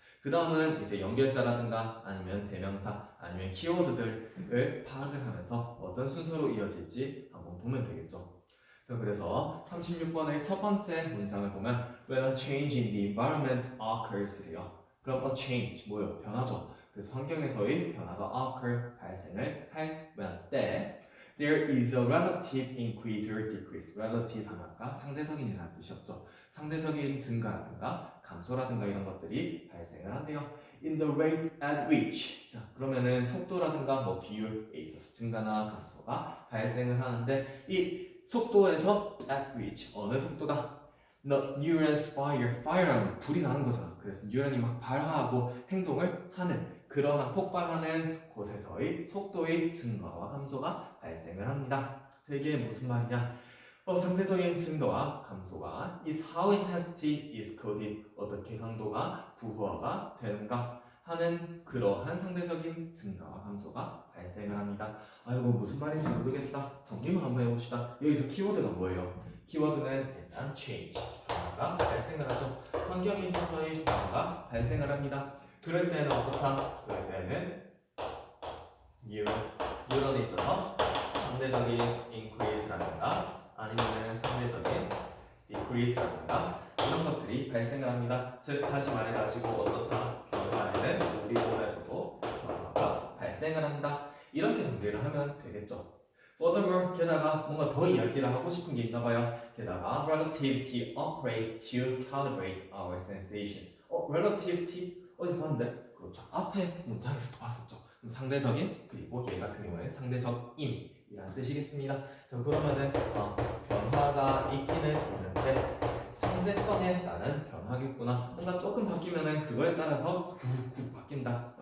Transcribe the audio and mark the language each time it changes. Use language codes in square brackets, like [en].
[ko] 그 다음은 이제 연결사라든가 아니면 대명사 아니면 키워드들을 파악을 하면서 어떤 순서로 이어질지 한번 보면 되겠죠. 그래서 36번의 첫 번째 문장을 보면 [en] When a change in the environment occurs [ko] 래요. 그럼 a change 뭐예요? 변화죠. 그래서 환경에서의 변화가 [en] occur [ko] 발생을 할 때 [en] there is a relative increase or decrease. relative 하면 아까 상대적인이라는 뜻이었죠. 상대적인 증가라든가 감소라든가 이런 것들이 발생을 한대요. In the rate at which. [ko] 자, 그러면은 속도라든가 뭐 비율에 있어서 증가나 감소가 발생을 하는데 이 속도에서 at which 어느 속도다? [en] The neurons fire. [ko] fire하면 불이 나는 거잖아. 그래서 뉴런이 막 발화하고 행동을 하는 그러한 폭발하는 곳에서의 속도의 증가와 감소가 발생을 합니다. 이게 무슨 말이냐? 상대적인 증가와 감소가 [en] is how intensity is coded. [ko] 어떻게 강도가 부호화가 되는가 하는 그러한 상대적인 증가와 감소가 발생을 합니다. 아이고 무슨 말인지 모르겠다. 정리만 한번 해봅시다. 여기서 키워드가 뭐예요? 키워드는 일단 change, 변화가 발생을 하죠. 환경에 있어서의 변화가 발생을 합니다. 그럴 때는 어떻다? 그럴 때는 뉴런에 있어서 상대적인 increase라든가 아니면 상대적인 decrease라든가 이런 것들이 발생을 합니다. 즉 다시 말해가지고 어떻다? 변화에는 우리 몸에서도 변화가 발생을 한다. 이렇게 정리를 하면 되겠죠. [en] Furthermore, [ko] 게다가 뭔가 더 이야기를 하고 싶은 게 있나봐요. 게다가 [en] relativity operates to calibrate our sensations. [ko] relativity 어디서 봤는데? 그렇죠. 앞에 문장에서도 봤었죠. 그럼 상대적인 그리고 얘 같은 경우에는 상대적인이라는 뜻이겠습니다. 자, 그러면은 변화가 있기는 있는데 상대성에 따른 변화겠구나. 뭔가 조금 바뀌면은 그거에 따라서 훅 바뀐다.